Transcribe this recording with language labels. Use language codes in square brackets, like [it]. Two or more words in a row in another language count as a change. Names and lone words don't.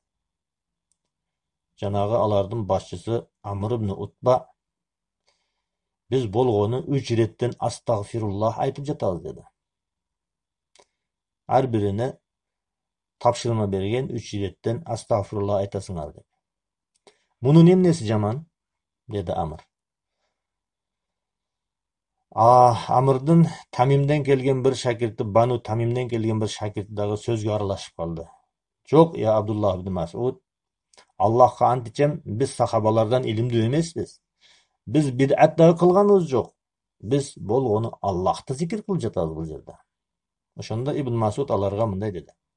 [ky] Жанагы алардын башчысы Амр ибн Утба биз болгону 3 иреттен астагфируллах айтып жатабыз dedi. Ар бирине тапшырма берген 3 иреттен астагфируллах айтасыңар dedi. Мунун эмнеси жаман? Dedi Амр. Амрдын Тамимден келген bir шакирти, Бану Тамимден келген bir шакирти дагы сөзгө аралашып калды. Жок, я Абдуллах ибн Масуд, Аллахка ант ичем, биз сахабалардан илимдүү эмеспиз. Биз бидат дагы кылганыбыз жок. Биз болгону Аллахты зикир кылып жатабыз бул жерде. Ошондо Ибн Масуд аларга мындай деди.